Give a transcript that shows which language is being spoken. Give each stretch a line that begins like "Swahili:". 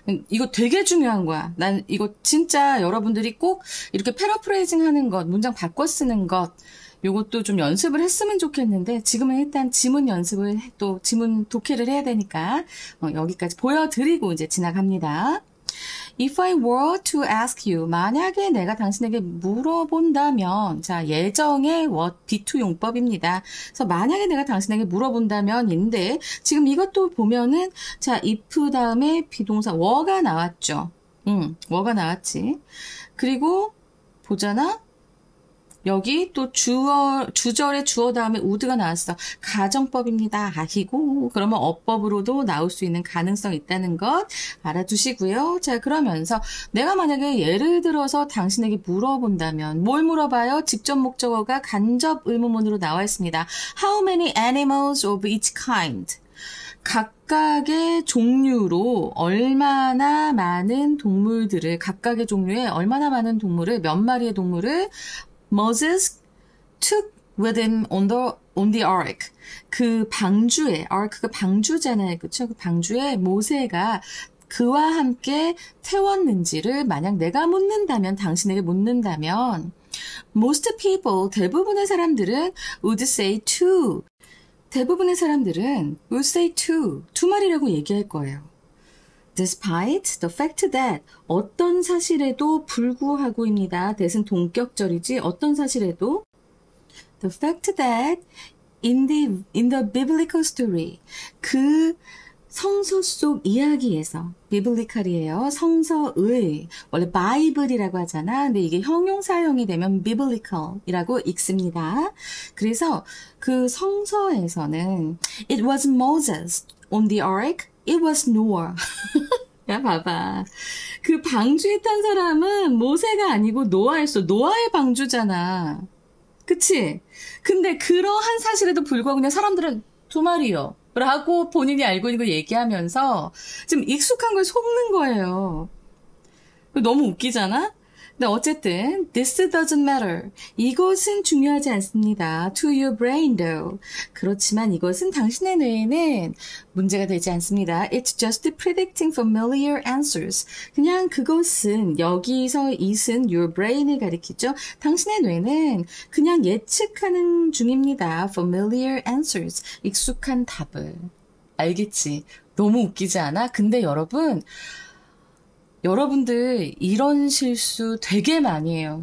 Korean: 이거 되게 중요한 거야. 난 이거 진짜 여러분들이 꼭 이렇게 패러프레이징 하는 것, 문장 바꿔 쓰는 것, 요것도 좀 연습을 했으면 좋겠는데 지금은 일단 지문 연습을 또 지문 독해를 해야 되니까 여기까지 보여드리고 이제 지나갑니다.
English: If I were to ask you,
Korean: 만약에 내가 당신에게 물어본다면, 자, 예정의 what, be2 용법입니다. 그래서 만약에 내가 당신에게 물어본다면인데, 지금 이것도 보면은, 자, if 다음에 비동사 were가 나왔죠. were가 나왔지. 그리고, 보잖아? 여기 또 주절에 주어 다음에 would가 나왔어. 가정법입니다. 아이고, 그러면 어법으로도 나올 수 있는 가능성이 있다는 것 알아두시고요. 자, 그러면서 내가 만약에 예를 들어서 당신에게 물어본다면 뭘 물어봐요? 직접 목적어가 간접 의문문으로 나와 있습니다.
English: How many animals of each kind?
Korean: 각각의 종류로 얼마나 많은 동물들을, 각각의 종류의 얼마나 많은 동물을, 몇 마리의 동물을
English: Moses took with him on the ark.
Korean: 그 방주에, ark가 방주잖아요. 그쵸? 그 방주에 모세가 그와 함께 태웠는지를 만약 내가 묻는다면, 당신에게 묻는다면,
English: most people,
Korean: 대부분의 사람들은
English: would say two.
Korean: 대부분의 사람들은
English: would say two.
Korean: 두 마리라고 얘기할 거예요.
English: Despite the fact that
Korean: 어떤 사실에도 불구하고입니다. that은 동격절이지 어떤 사실에도
English: the fact that in the biblical story
Korean: 그 성서 속 이야기에서 biblical이에요. 성서의 원래 바이블이라고 하잖아. 근데 이게 형용사형이 되면 biblical이라고 읽습니다. 그래서 그 성서에서는
English: it was Moses on the ark. It was Noah.
Korean: 야, 봐봐. 그 방주에 탄 사람은 모세가 아니고 노아였어. 노아의 방주잖아. 그치? 근데 그러한 사실에도 불구하고 그냥 사람들은 두 마리요. 라고 본인이 알고 있는 걸 얘기하면서 좀 익숙한 걸 속는 거예요. 너무 웃기잖아? 근데 어쨌든
English: this doesn't matter.
Korean: 이것은 중요하지 않습니다.
English: To your brain though.
Korean: 그렇지만 이것은 당신의 뇌에는 문제가 되지 않습니다.
English: It's just predicting familiar answers.
Korean: 그냥 그것은 여기서 it은 your brain을 가리키죠. 당신의 뇌는 그냥 예측하는 중입니다.
English: Familiar answers.
Korean: 익숙한 답을. 알겠지? 너무 웃기지 않아? 근데 여러분들 이런 실수 되게 많이 해요.